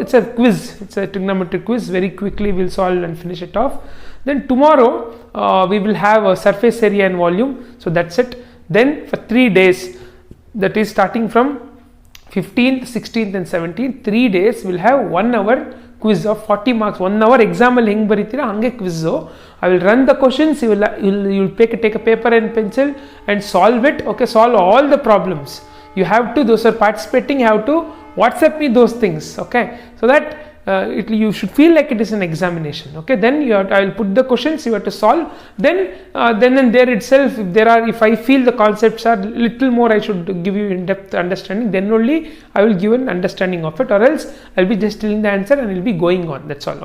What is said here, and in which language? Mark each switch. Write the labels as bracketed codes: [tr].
[en] It's a quiz, it's a trigonometry quiz, very quickly we'll solve and finish it off. Then tomorrow we will have a surface area and volume. So that's it. Then for 3 days, that is starting from 15th, 16th and 17th, 3 days we'll have 1 hour quiz of 40 marks. 1 hour exam [kn] ಅಲ್ಲಿ ಹೆಂಗೆ ಬರೀತೀರಾ ಹಂಗೆ quiz. [en] I will run the questions, you will take a paper and pencil and solve it. Okay, solve all the problems. You have to, those are participating, you have to WhatsApp me those things. Okay, so that you should feel like it is an examination. Okay, then I will put the questions, you have to solve. Then and there itself, if I feel the concepts are little more, I should give you in-depth understanding, then only I will give an understanding of it, or else I will be just telling the answer and I will be going on. That's all.